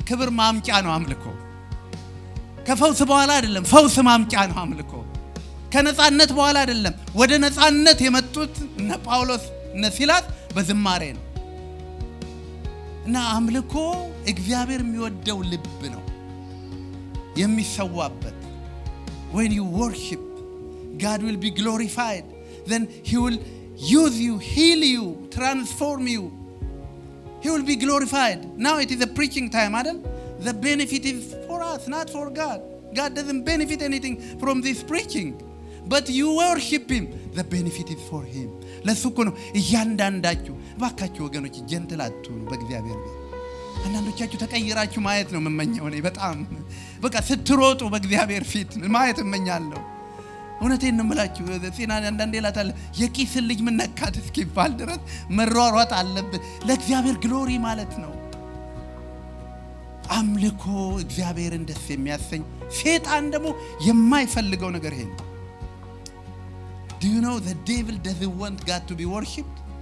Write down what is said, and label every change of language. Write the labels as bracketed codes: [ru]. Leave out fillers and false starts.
[am] ክብር ማምጫ ነው አምልኮ። ከፈውስ በኋላ አይደለም ፈውስ ማምጫ ነው አምልኮ። ከነጻነት በኋላ አይደለም ወደ ነጻነት የመጡት እነ ጳውሎስ እነ ሲላስ በዝማሬ ነው። እና አምልኮ እግዚአብሔር የሚወደው ልብ ነው የሚሰዋበት። [en] when you worship God will be glorified, then he will use you, heal you, transform you. He will be glorified. Now it is a preaching time, Adam. The benefit is for us, not for God. God doesn't benefit anything from this preaching, but you worship him. The benefit is for him. [am] ለሱ እኮ ነው እያንዳንዳችሁ ባካችሁ ወገኖች ጀንትል አትሁኑ በእግዚአብሔር ቤት። አንዳንዶቻችሁ ተቀይራችሁ ማየት ነው የምመኘው እኔ በጣም በቃ ስትሮጡ በእግዚአብሔር ፊት ማየት እመኛለሁ። እውነቴን ነው የምላችሁ ጤና አንዳንዴ ላታለ የቂስ ልጅ ምን ነካት እስኪባል ድረስ መሯሯጥ አለበት ለእግዚአብሔር ግሎሪ ማለት ነው አምልኮ እግዚአብሔርን ደስ የሚያሰኝ ሰይጣን ደግሞ የማይፈልገው ነገር ይሄ ነው [en] Do you know the devil doesn't want God to be worshipped?